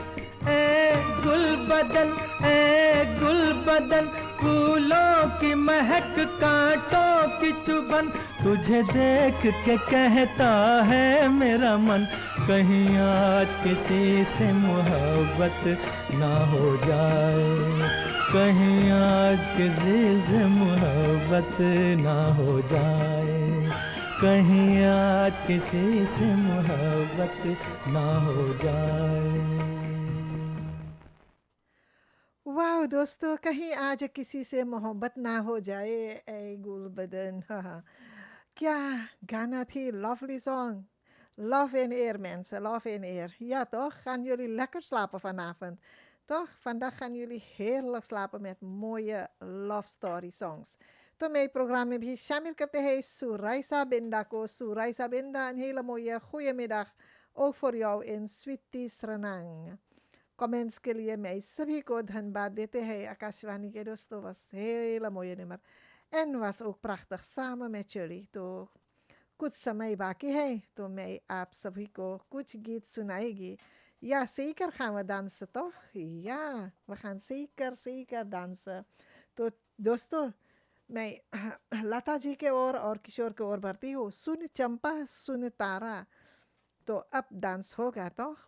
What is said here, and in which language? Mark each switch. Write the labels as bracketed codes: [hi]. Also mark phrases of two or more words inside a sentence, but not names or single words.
[hi] गुल बदन फूलों की महक कांटों की चुभन, तुझे देख के कहता है मेरा मन, कहीं आज किसी से मोहब्बत ना हो जाए, कहीं आज किसी से मोहब्बत ना हो जाए, कहीं आज किसी से मोहब्बत ना हो जाए। [hns] वाह दोस्तों, कहीं आज किसी से मोहब्बत ना हो जाए, ए गुल बदन। क्या गाना थी, [en] lovely song. Love in air mensen, love in air. [nl] Ja toch, gaan jullie lekker slapen vanavond. Toch, vandaag gaan jullie heerlijk slapen met mooie [en] love story songs. [hns] तो मैं प्रोग्राम में भी शामिल करते हैं सुराइसा बिंदा को। सुराइसा बिंदा, [nl] een hele mooie goedemiddag ook voor jou in Sweetie Sranang. [hns] कमेंट्स के लिए मैं सभी को धन्यवाद देते हैं। आकाशवाणी के दोस्तों, [nl] was hele mooie nummer en was ook prachtig samen met jullie। [hns] तो कुछ समय बाकी है तो मैं आप सभी को कुछ गीत सुनाएगी। [nl] Ja, zeker gaan we dansen toch? Ja, we gaan zeker dansen. [hns] तो दोस्तों, मैं लता जी के और किशोर के ओर बढ़ती हूँ. सुन चंपा सुन तारा. तो अब dans hoga toch?